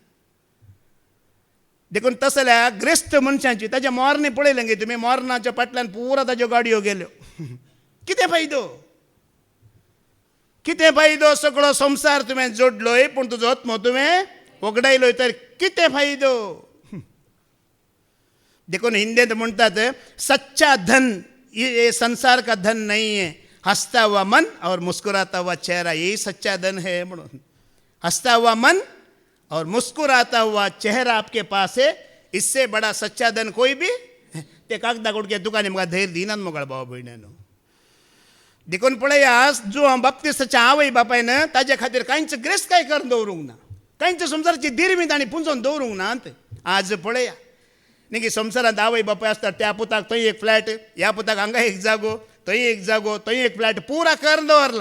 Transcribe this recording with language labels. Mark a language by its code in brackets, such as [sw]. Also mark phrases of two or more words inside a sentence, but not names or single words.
[kok] देखून तसल्या ग्रेस्त मनशांची ताच्या मोरणे पळयलें गे तुमी, मोरणाच्या फाटल्यान पुरो ताज्यो गाडयो गेल्यो. कितें फायदो, कितें फायदो. सगळो संवसार तुवें जोडलोय पूण तुजो आत्मो तुवें वगडायलोय तर कितें फायदो. देखून हिंदीत म्हणटात [hi] सच्चा धन ये संसार का धन नहीं है, हंसता हुआ मन और मुस्कुराता हुआ चेहरा, यही सच्चा धन है म्हणून. हंसता हुआ मन और मुस्कुराता हुआ चेहरा आपके पास है, इससे बड़ा सच्चा धन कोई भी [kok] ते कागदा गुडके दुकाने म्हाका धैर्य दिनात मोगळ भाव भयणानो. देखून पळया, जो बाप्तिस्ताच्या आवय बापायन ताजे खातीर कांयच ग्रेस्त काय करून दवरूंक ना, कांयच संसाराची दिरमी तांणी पुंजोवन दवरूंक ना. आज पळया न्ही संवसारांत आवय बापाय आसतात, त्या पुताक थंय एक फ्लॅट, ह्या पुताक हांगा एक जागो, थंय एक जागो, थंय एक फ्लॅट पुरा करून दवरला.